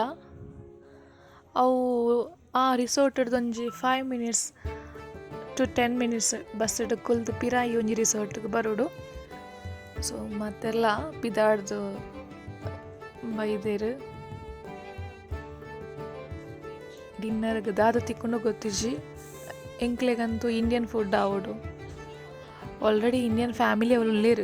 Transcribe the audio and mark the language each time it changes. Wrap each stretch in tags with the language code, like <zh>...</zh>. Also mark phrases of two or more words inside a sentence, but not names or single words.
<tcy>ಅವು ಆ ರಿಸೋರ್ಟ್ದೊಂಜಿ</tcy> <en>5 minutes to 10 minutes</en> <tcy>ಬಸ್ಸ್ಡ್ ಕುಲ್ದು ಪಿರಾಯಿ ಒಂಜಿ ರಿಸೋರ್ಟ್ಗೆ ಬರೋಡು. ಸೊ ಮಾತೆರ್ಲ ಪಿದಾಡ್ದು ಬೈದೆರ್ ಡಿನ್ನರ್ಗೆ ದಾದ ತಿಕ್ಕೊಂಡು ಗೊತ್ತಿಜ್ಜಿ. ಎಂಕ್ಲೆಗಂತೂ</tcy> <en>Indian food</en> <tcy>ಆವೊಡು.</tcy> <en>already Indian family</en> <tcy>ಅವರು ಉಳ್ಳೇರು.</tcy>